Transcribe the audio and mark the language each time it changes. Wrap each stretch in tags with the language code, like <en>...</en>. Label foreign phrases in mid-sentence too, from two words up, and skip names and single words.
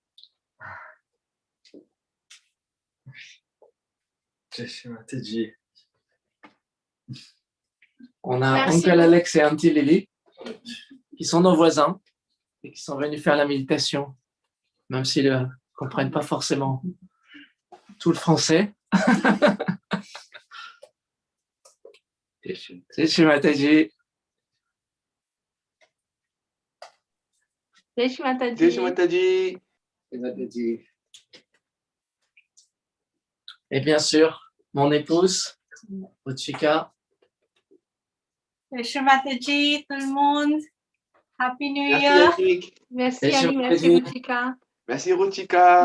<hi>जय श्री माताजी.</hi> <fr>On a Merci Uncle beaucoup. Alex et Auntie Lily qui sont nos voisins et qui sont venus faire la méditation, même s'ils ne comprennent pas forcément tout le français.</fr> <hi>जय श्री माताजी. जय श्री माताजी. जय श्री माताजी.</hi> <fr>Et bien sûr, mon épouse, Ruchika.</fr> <hi>जय श्री माताजी,</hi> <fr>tout le monde.</fr> <en>Happy New</en> <fr>Merci</fr> <en>Year.</en> <fr>Yannick. Merci</fr> <hi>जय श्री</hi> <fr>Ali, merci</fr> <hi>Mataji.</hi> <fr>Ruchika. Merci Ruchika.</fr>